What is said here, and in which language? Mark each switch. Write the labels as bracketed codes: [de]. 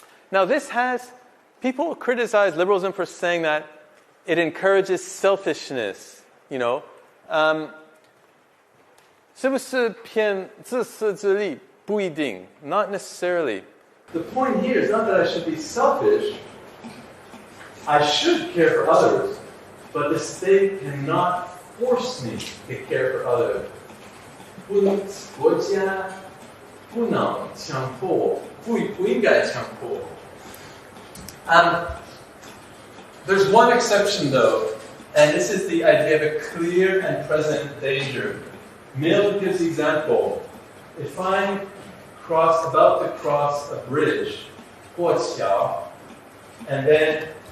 [en] Now people criticize liberalism for saying that it encourages selfishness, [zh] 是不是偏自私自利？不一定, [en] not necessarily. The point here is not that I should be selfish. I should care for others, but the state cannot force me to care for others. [zh] 国家不能强迫，不应该强迫。 [en] There's one exception though, and this is the idea of a clear and present danger. Mill gives the example. If I'm about to cross a bridge, 过桥, and then